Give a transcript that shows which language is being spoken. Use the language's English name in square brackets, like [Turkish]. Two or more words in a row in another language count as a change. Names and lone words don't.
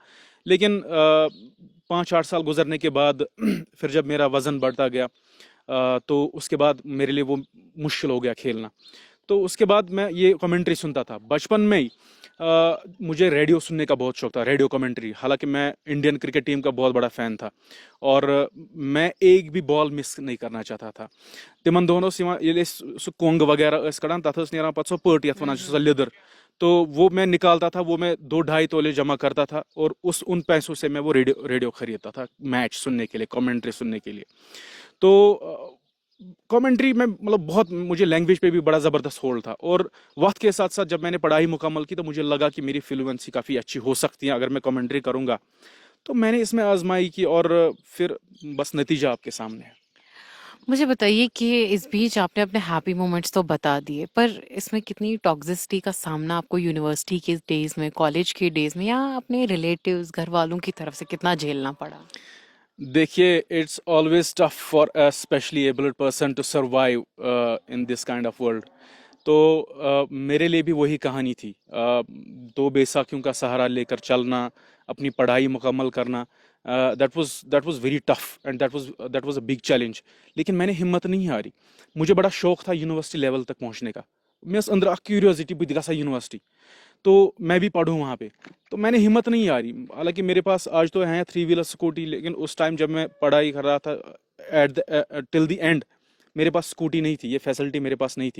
[Urdu] لیکن 5-8 سال گزرنے کے بعد پھر جب میرا وزن بڑھتا گیا تو اس کے بعد میرے لیے وہ مشکل ہو گیا کھیلنا. تو اس کے بعد میں یہ کمنٹری سنتا تھا بچپن میں ہی. مجھے ریڈیو سننے کا بہت شوق تھا, ریڈیو کمنٹری. حالانکہ میں انڈین کرکٹ ٹیم کا بہت بڑا فین تھا اور میں ایک بھی بال مس نہیں کرنا چاہتا تھا. [Kashmiri] تمن دۄہن اوس یِوان ییٚلہِ أسۍ سُہ کۄنٛگ وغیرہ ٲسۍ کڑان تتھ ٲس نیران پتہٕ سۄ پٔٹ یتھ ونان چھِ سۄ لیٚدٕر, [Urdu] تو وہ میں نکالتا تھا, وہ میں 2-2.5 تولے جمع کرتا تھا اور ان پیسوں سے میں وہ ریڈیو خریدتا تھا میچ سننے کے لیے, کمنٹری سننے کے لیے. تو کامنٹری میں مطلب بہت مجھے لینگویج پہ بھی بڑا زبردست ہولڈ تھا, اور وقت کے ساتھ ساتھ جب میں نے پڑھائی مکمل کی تو مجھے لگا کہ میری فلوئنسی کافی اچھی ہو سکتی ہے اگر میں کامنٹری کروں گا. تو میں نے اس میں آزمائی کی اور پھر بس نتیجہ آپ کے سامنے ہے. مجھے بتائیے کہ اس بیچ آپ نے اپنے [English] happy moments [Urdu] تو بتا دیے, پر اس میں کتنی ٹاکسسٹی کا سامنا آپ کو یونیورسٹی کے ڈیز میں, کالج کے ڈیز میں, یا اپنے ریلیٹیوز گھر والوں کی طرف سے کتنا جھیلنا پڑا؟ دیکھیے, [English] it's always tough for a specially abled person to survive in this kind of world. [Urdu] تو میرے لیے بھی وہی کہانی تھی, 2 بیساکھیوں کا سہارا لے کر چلنا, اپنی پڑھائی مکمل کرنا. [English] that was very tough and that was a big challenge. [Urdu] لیکن میں نے ہمت نہیں ہاری. مجھے بڑا شوق تھا یونیورسٹی لیول تک پہنچنے کا. [Kashmiri] میں اندر اکھ کیوریوسٹی بہت گژھان یونیورسٹی, [Urdu] تو میں بھی پڑھوں وہاں پہ. تو میں نے ہمت نہیں ہاری. حالانکہ میرے پاس آج تو ہیں 3 ویلر اسکوٹی, لیکن اس ٹائم جب میں پڑھائی کر رہا تھا [English] till the end [Urdu] میرے پاس اسکوٹی نہیں تھی, یہ فیسلٹی میرے پاس نہیں تھی.